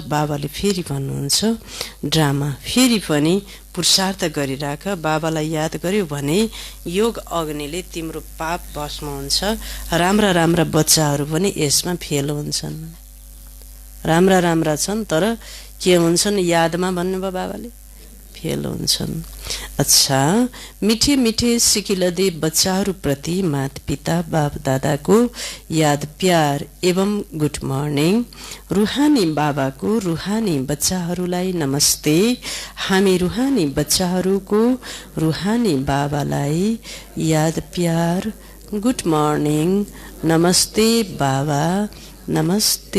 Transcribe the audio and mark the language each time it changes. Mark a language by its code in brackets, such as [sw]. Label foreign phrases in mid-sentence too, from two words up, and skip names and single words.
[ne] बाबाले फेरि भन्नुहुन्छ, ड्रामा फेरि पनि पुरुषार्थ गरिराख। बाबालाई याद गर्यो भने योग अग्निले तिम्रो पाप भस्म हुन्छ। राम्रा राम्रा बच्चाहरू पनि यसमा फेल हुन्छन्। राम्रा राम्रा छन् तर के हुन्छन्, यादमा भन्नुभयो बाबाले, फेल हुन्छन्। अच्छा, मिठे मिठे सिकिलदे बच्चाहरूप्रति माता पिता बाप दादाको याद प्यार एवं [en] good morning. [ne] रुहानी बाबाको रुहानी बच्चाहरूलाई नमस्ते। हामी रुहानी बच्चाहरूको रुहानी बाबालाई याद प्यार [en] good morning, [ne] नमस्ते बाबा, नमस्ते।